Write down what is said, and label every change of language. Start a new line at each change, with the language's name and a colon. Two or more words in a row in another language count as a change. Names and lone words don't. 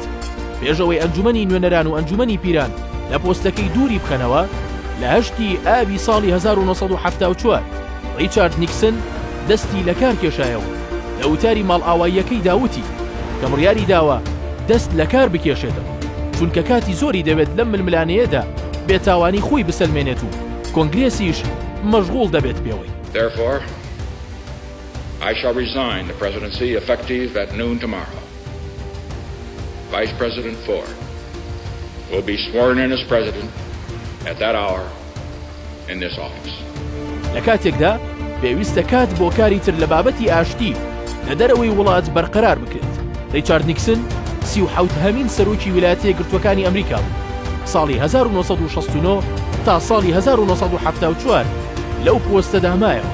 Central Kurdish: پێشەوەی ئەنجومەنی نوێنەران و ئەنجومەنی پیران لە پۆستەکەی دووری بخەنەوە لە 8 ئابی ساڵی 1974 ریچارد نیکسن دەستی لە کار کێشایەوە. لە وتاری ماڵئاواییەکەی داوتی کە بڕیاری داوە دەست لە کار بکێشێتەوە چونکە کاتی زۆری دەوێت لەم ململانەیەدا بێتاوانی خۆی بسەلمێنێت و کۆنگرێسیش مەشغوڵ دەبێت پێوەی.
English: Therefore, I shall resign the presidency effective at noon tomorrow. Vice President Ford will be sworn in as president at that hour in this office.
Central Kurdish: لە کاتێکدا پێویستە کات بۆ کاری تر لە بابەتی ئاشتی لە دەرەوەی وڵات بەرقەرار بکرێت. ریچارد نیکسن 37 هەمین سەرۆکی ویلایەتە یەکگرتووەکانی ئەمریکا بوو. ساڵی 1969 تا ساڵی 1974 لەو پۆستەدا مایەوە.